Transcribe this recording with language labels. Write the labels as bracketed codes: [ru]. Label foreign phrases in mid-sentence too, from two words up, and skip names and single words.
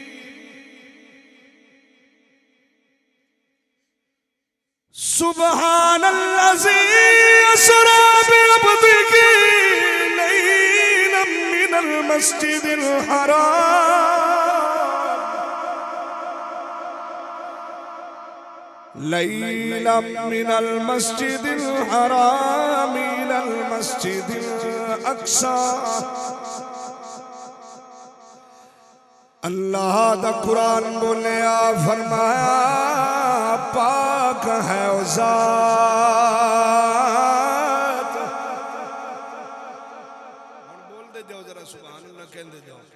[ar] سبحان الذي أسرى بعبده ليلا من المسجد الحرام ليلا من المسجد الحرام إلى المسجد الأقصى. [pa] अल्लाह दा कुरान बोलिया फरमाया पाक है ओ ज़ात। [ur] बोल दे जाओ जरा सुभान अल्लाह कहते जाओ।